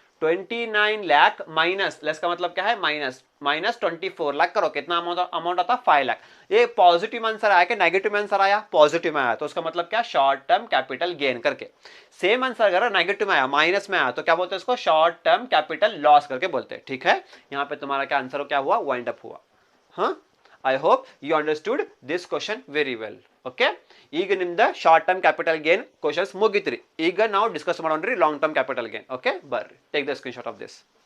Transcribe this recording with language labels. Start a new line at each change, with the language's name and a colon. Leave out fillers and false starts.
Hindi: 29 lakh minus, less का मतलब क्या है माइनस, माइनस 24 लाख करो, कितना अमाउंट आता 5 लाख। ये पॉजिटिव आंसर आया कि नेगेटिव आंसर आया? पॉजिटिव में आया, तो उसका मतलब क्या, शॉर्ट टर्म कैपिटल गेन करके। सेम आंसर अगर नेगेटिव में आया, माइनस में आया, तो क्या बोलते हैं इसको, शॉर्ट टर्म कैपिटल लॉस करके बोलते हैं। ठीक है, यहाँ पे तुम्हारा क्या आंसर क्या हुआ, वाइंड अप हुआ।
English: हाँ, I hope you understood this question very well. Okay.
Kannada: ಈಗ ನಿಮ್ದ short term capital gain questions ಮುಗಿತ್ರಿ. ಈಗ ನಾವು discuss ಮಾಡೋಣ್ರಿ long term capital gain. Okay, ಬರ್ರಿ
English: Take the screenshot of this.